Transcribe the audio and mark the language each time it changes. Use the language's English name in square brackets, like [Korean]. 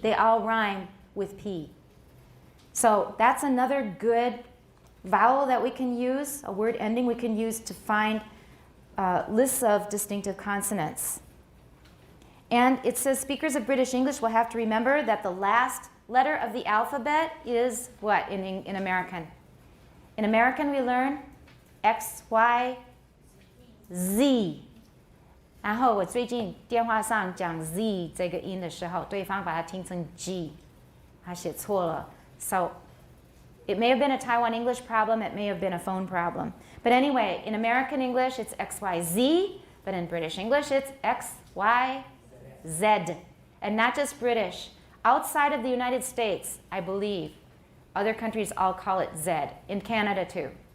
[English] They all rhyme with P. So that's another good vowel that we can use, a word ending we can use to find lists of distinctive consonants. And it says speakers of British English will have to remember that the last letter of the alphabet is what in American? In American we learn X, Y, Z. [Chinese] 然后我最近电话上讲 Z 这个音的时候，对方把它听成 G， 他写错了。 [English] So it may have been a Taiwan English problem, it may have been a phone problem. But anyway, in American English it's X, Y, Z, but in British English it's X, Y, Z. And not just British. Outside of the United States, I believe, other countries all call it Z. In Canada too.